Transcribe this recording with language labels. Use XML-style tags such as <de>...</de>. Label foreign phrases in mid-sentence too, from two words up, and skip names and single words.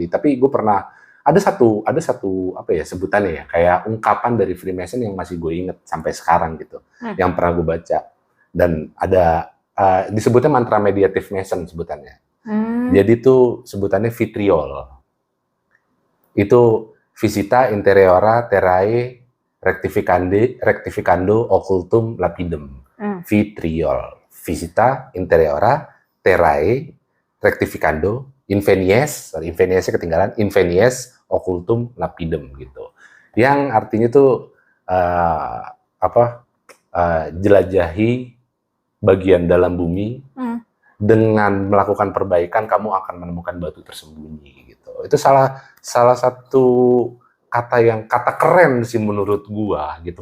<id>Tapi gue pernah ada satu apa ya sebutannya ya kayak ungkapan dari Freemason yang masih gue inget sampai sekarang gitu yang pernah gue baca dan ada disebutnya mantra mediative Mason sebutannya. Jadi itu sebutannya vitriol itu</id> <la>visita interiora terrae rectificando occultum lapidem.</la> <id>Vitriol</id> <la>visita interiora terrae rectificando invenies</la> <id>ketinggalan</id> <la>invenies occultum lapidem</la> <id>gitu. Yang artinya tuh jelajahi bagian dalam bumi dengan melakukan perbaikan kamu akan menemukan batu tersembunyi gitu. Itu salah satu kata keren sih menurut gua gitu.</id>